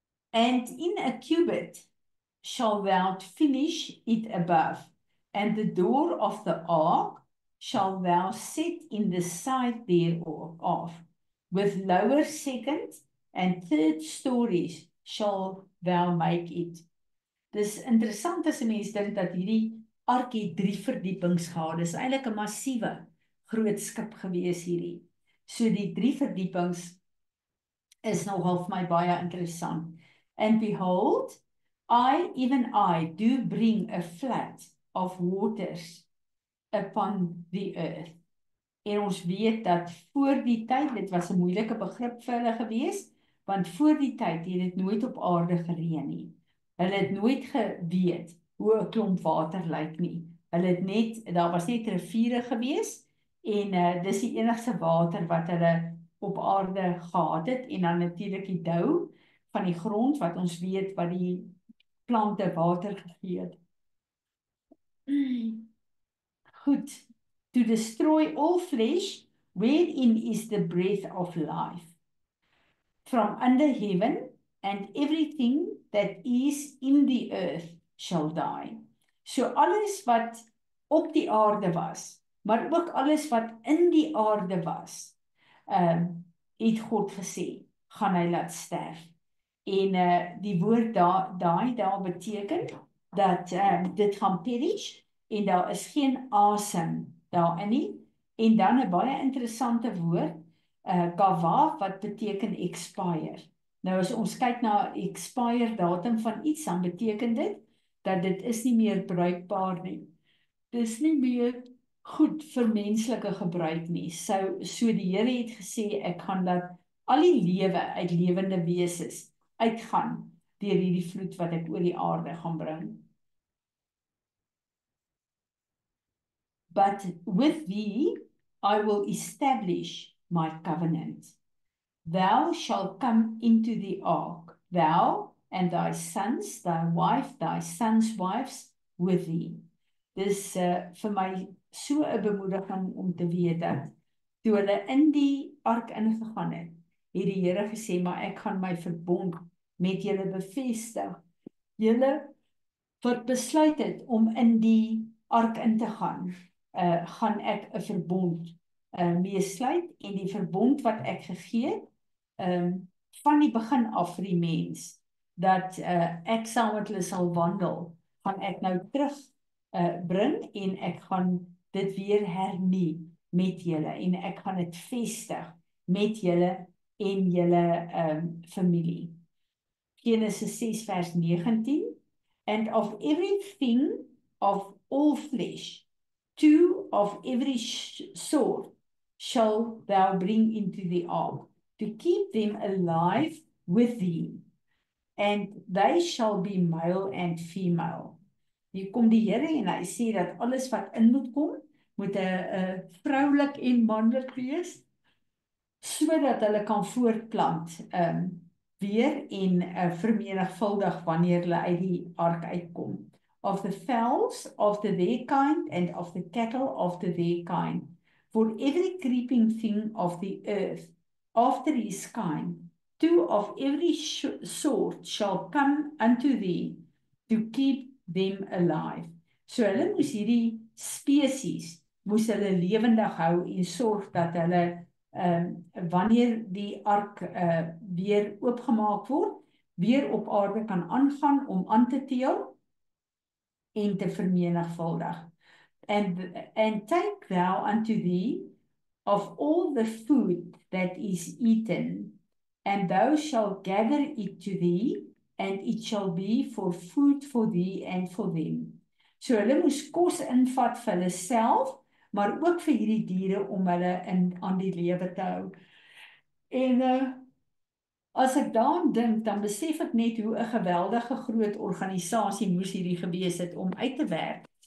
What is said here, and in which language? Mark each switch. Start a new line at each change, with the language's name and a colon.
English: And in a cubit shall thou finish it above, and the door of the ark shall thou set in the side thereof, with lower, second, and third stories shall thou make it.
Afrikaans: Dis interessant as 'n mens dink dat hierdie ark het 3 verdiepings gehad. Dis eintlik 'n massiewe groot skip gewees hierdie. So die 3 verdiepings is nogal vir my baie interessant.
English: And behold, even I, do bring a flood of waters upon the earth.
Afrikaans: En ons weet dat voor die tyd, dit was 'n moeilike begrip vir hulle gewees, want voor die tyd het dit nooit op aarde gereën nie. Hulle het nooit geweet hoe 'n klomp water lyk nie. Hulle het net, daar was net riviere gewees, en dis die enigste water wat hulle op aarde gehad het, en dan natuurlik die dou van die grond, wat ons weet wat die plante water gegee het. Goed.
English: To destroy all flesh, wherein is the breath of life, from under heaven, and everything that is in the earth shall die.
Afrikaans: So alles wat op die aarde was, maar ook alles wat in die aarde was, het God gesê, gaan hy laat sterf. En die woord daar beteken dat dit gaan perish, en daar is geen asem daarin nie. En dan 'n baie interessante woord, gava, wat beteken expire. Nou as ons kyk na expire datum van iets, dan beteken dit dat dit is nie meer bruikbaar nie. Dis nie meer goed vir menslike gebruik nie. So die Here het gesê, ek gaan dat al die lewe uit lewende wesens uitgaan deur hierdie vloed wat ek oor die aarde gaan bring.
English: But with thee I will establish my covenant. Thou shalt come into the ark, thou and thy sons, thy wife, thy sons' wives with thee.
Afrikaans: Dis vir my so 'n bemoediging om te weet dat toe hulle in die ark ingegaan het, het die Here gesê, maar ek gaan my verbond met julle bevestig. Julle wat besluit het om in die ark in te gaan, gaan ek 'n verbond mee sluit, en die verbond wat ek gegee het, van die begin af vir die mens, dat ek saam met hulle sal wandel, gaan ek nou terug bring, en ek gaan dit weer hernie met julle, en ek gaan dit vestig met julle en julle familie.
English: Genesis 6 vers 19, and of everything of all flesh, 2 of every sort shall thou bring into the ark, to keep them alive with thee, and they shall be male and female.
Afrikaans: Hier kom die Here en hy sê dat alles wat in moet kom, moet 'n vroulik en manlik wees, sodat hulle kan voortplant weer en vermenigvuldig wanneer hulle uit die ark uitkom.
English: Of the fowls after their kind, and of the cattle after their kind, for every creeping thing of the earth after his kind, 2 of every sort shall come unto thee, to keep them alive.
Afrikaans: So hulle moes hierdie spesies, moes hulle lewendig hou en sorg dat hulle wanneer die ark weer oopgemaak word, weer op aarde kan aangaan om aan te teel en te vermenigvuldig.
English: And take thou unto thee of all the food that is eaten, and thou shalt gather it to thee, and it shall be for food for thee and for them.
Afrikaans: So hulle moes kos invat vir hulle self, maar ook vir hierdie diere om hulle aan die lewe te hou. En as ek daaraan dink, dan besef ek net hoe 'n geweldige groot organisasie moes hierdie gewees het om uit te werk.